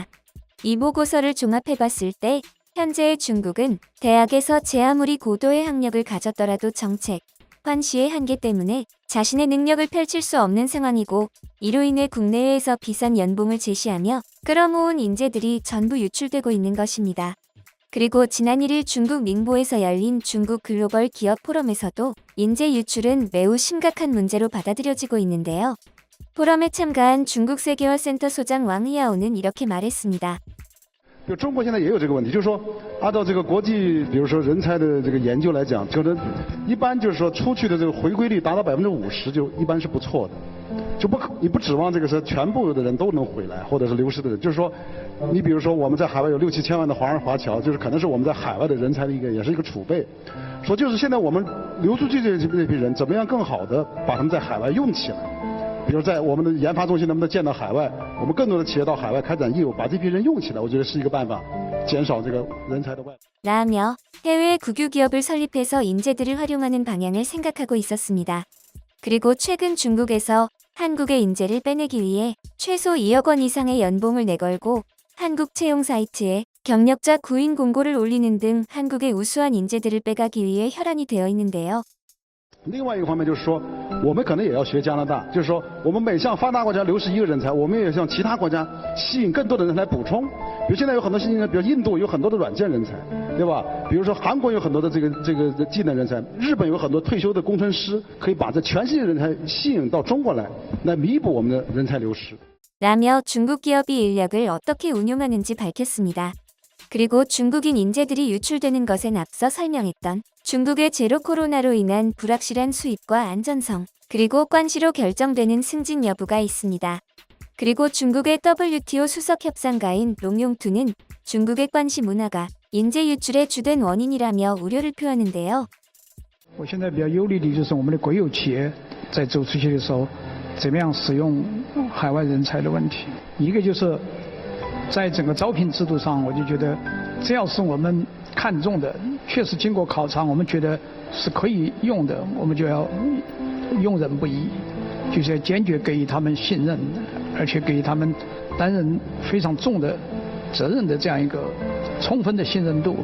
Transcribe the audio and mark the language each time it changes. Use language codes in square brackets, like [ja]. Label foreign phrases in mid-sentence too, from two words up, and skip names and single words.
[ko] 이 보고서를 종합해봤을 때 현재의 중국은 대학에서 제 아무리 고도의 학력을 가졌더라도 정책, 관시의 한계 때문에 자신의 능력을 펼칠 수 없는 상황이고 이로 인해 국내외에서 비싼 연봉을 제시하며 끌어모은 인재들이 전부 유출되고 있는 것입니다. 그리고 지난 1일 중국 닝보에서 열린 중국 글로벌 기업 포럼에서도 인재 유출은 매우 심각한 문제로 받아들여지고 있는데요. 포럼에 참가한 중국 세계화 센터 소장 왕희야오는 이렇게 말했습니다. [zh] 中国现在也有这个问题，就是说，按照这个国际，比如说人才的这个研究来讲，可能一般就是说出去的这个回归率达到50%，就一般是不错的，你不指望这个是全部的人都能回来，或者是流失的人，就是说，你比如说我们在海外有6、7千万的华人华侨，就是可能是我们在海外的人才的也是一个储备，说就是现在我们流出去这批人，怎么样更好的把他们在海外用起来。比如在我们的研发中心能不能建到海外？我们更多的企业到海外开展业务，把这批人用起来，我觉得是一个办法，减少这个人才的外。 [ko] 라며 해외 국유기업을 설립해서 인재들을 활용하는 방향을 생각하고 있었습니다. 그리고 최근 중국에서 한국의 인재를 빼내기 위해 최소 2억 원 이상의 연봉을 내걸고 한국 채용 사이트에 경력자 구인 공고를 올리는 등 한국의 우수한 인재들을 빼가기 위해 혈안이 되어 있는데요. [zh] 另外一个方面就是说，我们可能也要学加拿大，就是说，我们每向发达国家流失一个人才，我们也向其他国家吸引更多的人才来补充。比如现在有很多新兴人，比如印度有很多的软件人才，对吧？比如说韩国有很多的这个技能人才，日本有很多退休的工程师，可以把这全世界人才吸引到中国来，来弥补我们的人才流失。 [ko] 라며 중국 기업이 인력을 어떻게 운용하는지 밝혔습니다. 그리고 중국인 인재들이 유출되는 것엔 앞서 설명했던 중국의 제로 코로나로 인한 불확실한 수입과 안전성, 그리고 관시로 결정되는 승진 여부가 있습니다. 그리고 중국의 WTO 수석 협상가인 롱용투는 중국의 관시 문화가 인재 유출의 주된 원인이라며 우려를 표하는데요. [zh] 我现在比较忧虑的就是我们的国有企业在走出去的时候，怎么样使用海外人才的问题。一个就是在整个招聘制度上，我就觉得，只要是我们看中的，确实经过考察，我们觉得是可以用的，我们就要用人不疑，就是要坚决给予他们信任，而且给予他们担任非常重的责任的这样一个充分的信任度。